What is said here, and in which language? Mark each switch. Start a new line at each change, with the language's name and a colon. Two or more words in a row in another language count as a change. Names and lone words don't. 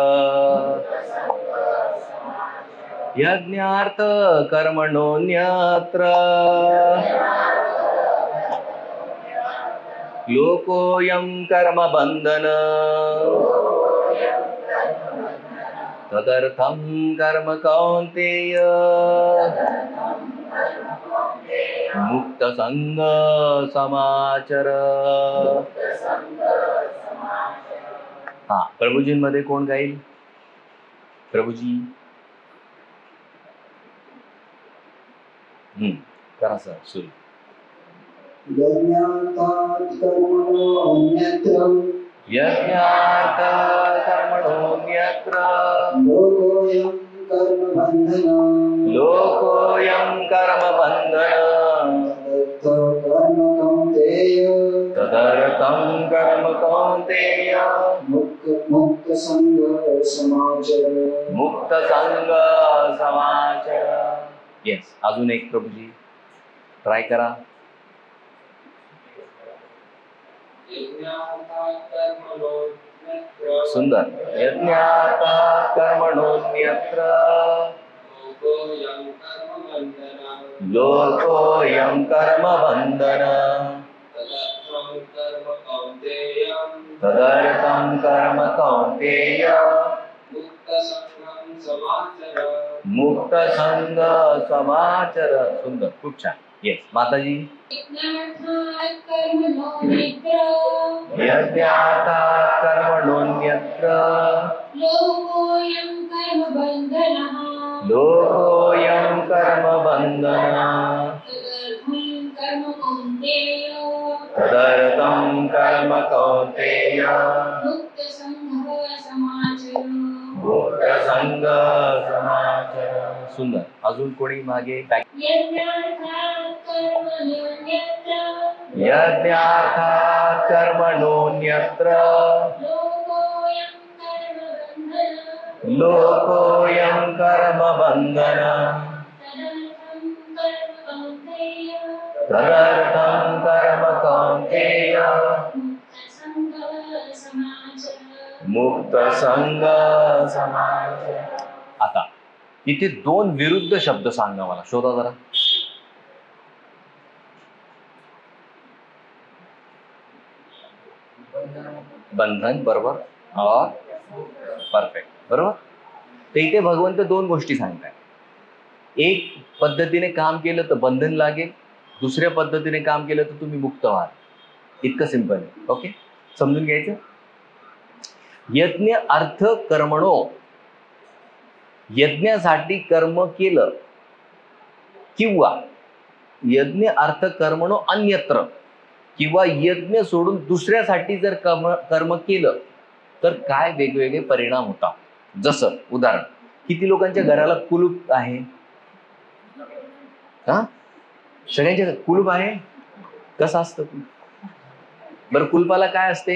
Sanskrit: यज्ञार्थ कर्मणोन्यत्र लोकोऽयं कर्म बंधन तदर्थं कर्म कौन्तेय मुक्त संग समाचर.
Marathi: हा, प्रभुजींमध्ये कोण गाईल? प्रभुजी करा सर सुरू.
Sanskrit: यज्ञार्थात् कर्मणोऽन्यत्र लोकोऽयं कर्म बंधन तदर्थं कर्म कौन्तेय मुक्त संग समाचर. मुक्त संग समाचर.
Marathi: येस, अजून एक प्रभुजी ट्राय करा.
Sanskrit: यज्ञार्थात् कर्मणोन्यत्र
Marathi: सुंदर.
Sanskrit: यज्ञार्थात् कर्मणोऽन्यत्र लोकोऽयं कर्मबन्धन तदर्थं कर्म कौन्तेय मुक्त संग समाचर.
Marathi: सुंदर, खूप छान. येस माताजी.
Sanskrit: यज्ञार्थात् कर्मणोऽन्यत्र लोकोऽयं कर्मबन्धनः तदर्थं कर्म कौन्तेय मुक्त संग समाचर.
Marathi: सुंदर. अजून कोणी मागे?
Sanskrit: यज्ञार्थात् कर्मणोऽन्यत्र लोकोऽयं कर्मबन्धनः तदर्थं कर्म कौन्तेय मुक्त संग समाचर.
Marathi: आता इथे दोन विरुद्ध शब्द सांगा मला, शोधा जरा. बंधन बरोबर और परफेक्ट बरोबर. तर इथे भगवंत दोन गोष्टी सांगताय. एक पद्धतीने काम केलं तर बंधन लागेल, दुसऱ्या पद्धतीने काम केलं तर तुम्ही मुक्त व्हाल. इतकं सिंपल आहे. ओके, समजून घ्यायचं.
Sanskrit: यज्ञ अर्थ कर्मणो,
Marathi: यज्ञासाठी कर्म केलं, किंवा
Sanskrit: यज्ञ अर्थ कर्मणो अन्यत्र,
Marathi: किंवा यज्ञ सोडून दुसऱ्यासाठी जर कर्म केलं तर काय वेगवेगळे परिणाम होतात. जसं उदाहरण, किती लोकांच्या घराला कुलूप आहे? हा, सगळ्यांच्या कुलूप आहे. कसं असतं बरं? कुलपाला काय असते?